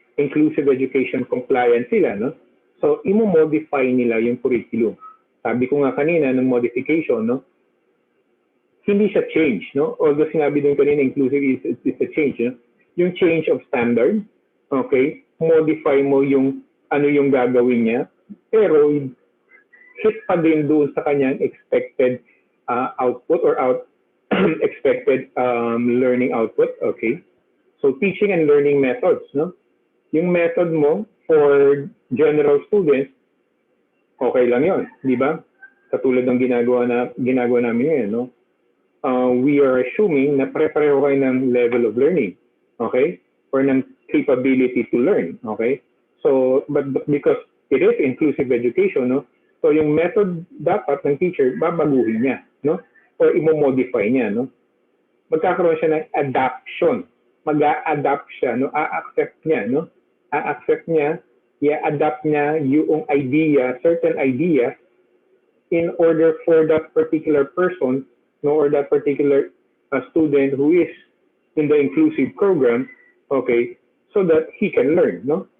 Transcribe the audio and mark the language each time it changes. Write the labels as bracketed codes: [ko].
[en] Inclusive education compliance sila, no? [tl] So, imo-modify nila yung curriculum. Sabi ko nga kanina, ng modification, no? Hindi siya change, no? Although sinabi din kanina, [en] inclusive is a change, [tl] no? [en] Yung change of standard, okay? [tl] Modify mo yung ano yung gagawin niya, pero hit pa din doon sa kanyang [en] expected output or expected learning output, [tl] okay? [en] So, teaching and learning methods, no? [tl] Yung method mo for general students, okay lang yun, di ba? Katulad ng ginagawa namin ngayon, no? [en] We are assuming [tl] na pare-pareho kayo ng [en] level of learning, okay? Or ng capability to learn, okay? So, but because it is inclusive education, no? [tl] So, yung method dapat ng teacher, babaguhin niya, no? Or imo-modify niya, no? Magkakaroon siya ng adaption. Mag-a-adapt siya, no? A-accept niya, no? A-accept niya, i-adapt niya yung idea, [en] certain idea, in order for that particular person, no, or that particular student who is in the inclusive program, okay, so that he can learn, no?